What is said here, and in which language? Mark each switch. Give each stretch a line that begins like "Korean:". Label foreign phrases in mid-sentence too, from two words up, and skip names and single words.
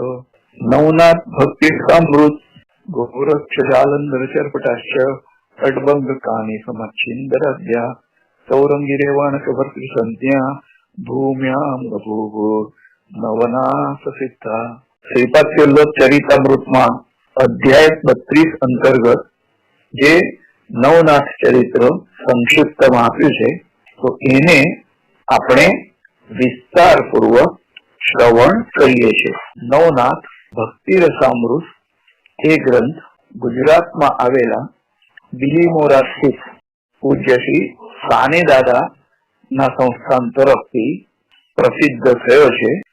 Sanskrit: नवनाथ भक्ति अमृत गोरक्ष जालंधर चरपटाश्च अडभंग कानी समच्छिंदर अद्या सौरंगी रेवाणक भर्तृ संज्ञा भूम्याम बभूव नवनाथ सिद्धा।
Gujarati: श्रीपाद वल्लभ चरितामृतમાં અધ્યાય 32 અંતર્ગત જે નવનાથ ચરિત્ર સંક્ષિપ્તમાં આપ્યું છે તો એને આપણે વિસ્તારપૂર્વક શ્રવણ કરીએ છીએ। નવનાથ ભક્તિ રસામૃત એ ગ્રંથ ગુજરાતમાં આવેલા બિલીમોરા સ્થિત પૂજ્ય શ્રી સાને દાદા ના સંસ્થાન તરફથી પ્રસિદ્ધ થયો છે।